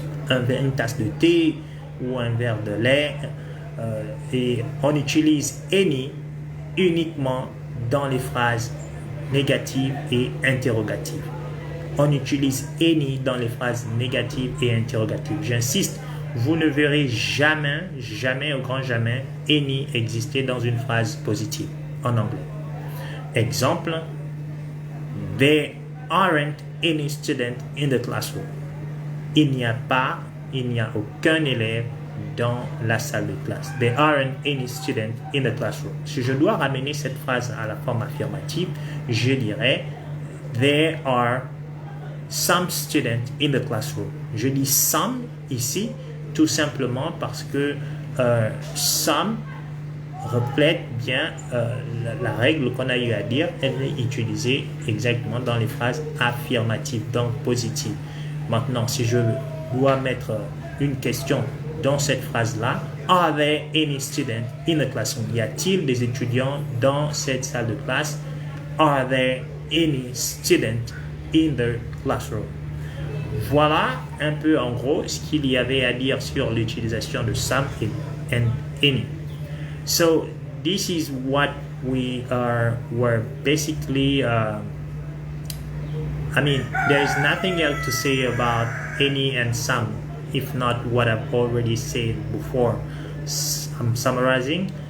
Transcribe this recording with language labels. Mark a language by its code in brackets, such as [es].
[fr] une tasse de thé ou un verre de lait, et on utilise any uniquement dans les phrases négatives et interrogatives. On utilise any dans les phrases négatives et interrogatives. J'insiste, vous ne verrez jamais, au grand jamais, any exister dans une phrase positive en anglais. [en] Exemple, there aren't any students in the classroom. [fr] Il n'y a aucun élève dans la salle de classe. [en] There aren't any students in the classroom. [fr] Si je dois ramener cette phrase à la forme affirmative, je dirais [en] there are some students in the classroom. [fr] Je dis some ici tout simplement parce que some reflète bien la règle qu'on a eu à dire. Elle est utilisée exactement dans les phrases affirmatives, donc positives. Maintenant, si je dois mettre une question dans cette phrase-là, [en] are there any students in the classroom? [fr] Y a-t-il des étudiants dans cette salle de classe? [en] Are there any students in the classroom? [fr] Voilà un peu en gros ce qu'il y avait à dire sur l'utilisation de some and any. [en] So this is what were basically there is nothing else to say about any and some, if not what I've already said before. I'm summarizing.